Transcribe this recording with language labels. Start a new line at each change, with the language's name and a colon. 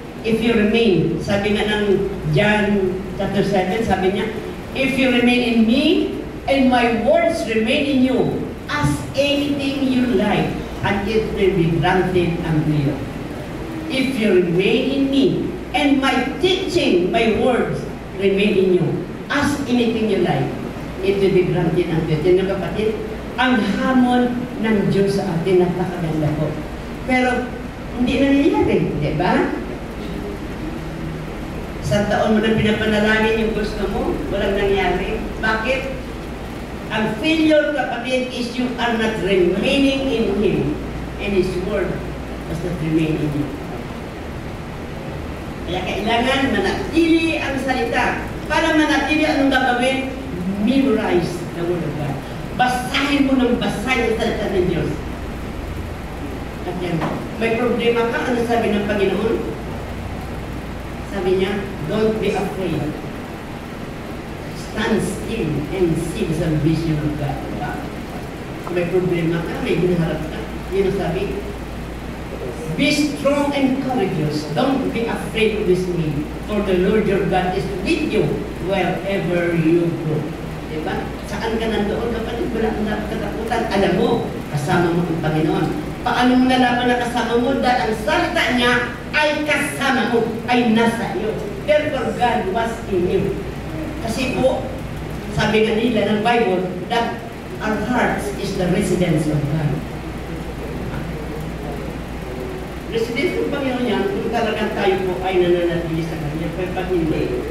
English: If you remain,
Filipino: sabi nga ng John chapter 7, sabi niya,
English: if you remain in me, and my words remain in you, ask anything you like, and it will be granted unto you. If you remain in me, and my teaching, my words remain in you, ask anything you like, it will be granted unto you.
Filipino: Yan kapatid, ang hamon ng Diyos sa atin, napakaganda po. Pero, hindi nangyayari, di ba? Sa taon mo na pinapanalangin yung gusto mo, walang nangyari. Bakit? Ang failure, kapatid,
English: is you are not remaining in Him, and His Word does not remain in you.
Filipino: Kaya kailangan manatili ang salita. Para manatili, anong gagawin?
English: Memorize the Word of God.
Filipino: Basahin mo ng basahin ang salita ng Diyos. At yan, may problema ka, ano sabi ng Panginoon? Sabi niya,
English: don't be afraid. Stand still and see the salvation of God. Diba?
Filipino: May problema ka, may hinaharap ka. Yun ang sabi.
English: Be strong and courageous. Don't be afraid of this me. For the Lord your God is with you wherever you go.
Filipino: Diba? Saan ka nandoon, kapatid? Wala kang katakutan. Alam mo, kasama mo ang Panginoon. Paano mo nalaman na kasama mo? Dahil ang salita niya ay kasama mo, ay nasa iyo.
English: Therefore, God was in you.
Filipino: Kasi po, sabi nga nila ng Bible,
English: that our hearts is the residence of God.
Filipino: Residence ng Panginoon yan, kung talagang tayo po ay nananatili sa Kanya, pero pag hindi.